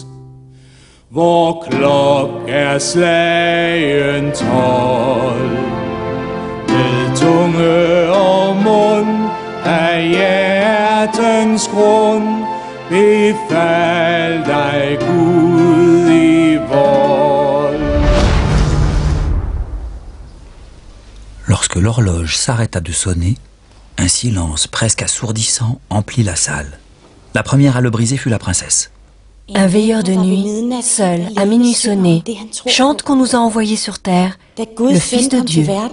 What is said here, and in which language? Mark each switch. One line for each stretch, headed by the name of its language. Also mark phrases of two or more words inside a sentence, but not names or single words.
Danish: Vor klok slagen 12, med tunge og mund af hjertens grund, befal dig Gud i vold.
French: Lorsque l'horloge s'arrêta de sonner, un silence presque assourdissant emplit la salle. La première à le briser fut la princesse. Un veilleur de nuit, seul, à minuit sonné, chante qu'on nous a envoyés sur terre, le Fils de Dieu.